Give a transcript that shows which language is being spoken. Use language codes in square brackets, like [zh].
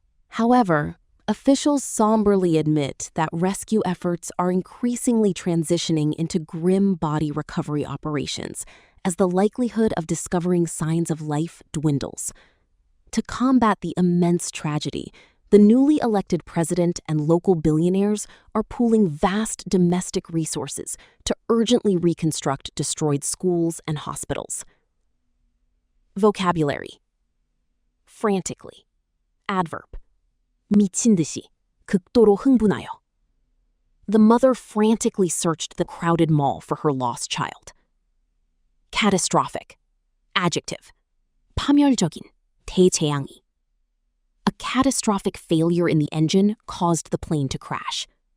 [en] However, officials somberly admit that rescue efforts are increasingly transitioning into grim body recovery operations as the likelihood of discovering signs of life dwindles. To combat the immense tragedy, the newly elected president and local billionaires are pooling vast domestic resources to urgently reconstruct destroyed schools and hospitals. Vocabulary: frantically, adverb, [ko] 미친 듯이, 극도로 흥분하여. [en] The mother frantically searched the crowded mall for her lost child. Catastrophic, adjective, [ko] 파멸적인, 대재앙이. [en] A catastrophic failure in the engine caused the plane to crash.